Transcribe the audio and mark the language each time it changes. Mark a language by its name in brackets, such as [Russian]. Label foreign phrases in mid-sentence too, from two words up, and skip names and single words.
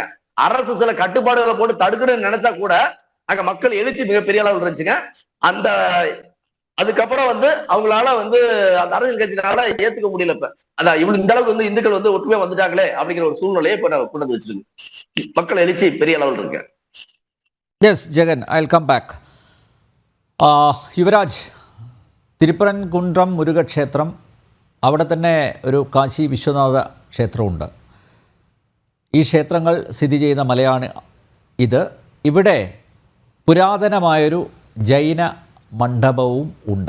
[Tamil] அரசு சில கட்டுப்பாடுகளை போட்டு தடுக்கணும்னு நினைச்சா கூட அங்க மக்கள் எழுச்சி மிகப்பெரிய அளவில் இருந்துச்சுங்க. அந்த அதுக்கப்புறம் வந்து அவங்களால வந்து அந்த அரசியல் கட்சினால ஏத்துக்க முடியல. இப்ப அதான் இவ்வளவு இந்த அளவுக்கு வந்து இந்துக்கள் வந்து ஒற்றுமையா வந்துட்டாங்களே அப்படிங்கிற ஒரு சூழ்நிலையை இப்ப கொண்டு வந்து வச்சிருக்கு. மக்கள் எழுச்சி பெரிய அளவில் இருக்கு. [English] எஸ் ஜெகன், I will come back. [Malayalam] യുവരാജ്, തിരുപ്പരൻകുന്றம் മുരുകക്ഷേത്രം, അവിടെ തന്നെ ഒരു കാശി വിശ്വനാഥ ക്ഷേത്രമുണ്ട്. ഈ ക്ഷേത്രങ്ങൾ സ്ഥിതി ചെയ്യുന്ന മലയാണ് ഇത്. ഇവിടെ പുരാതനമായൊരു ജൈന മണ്ഡപവും ഉണ്ട്.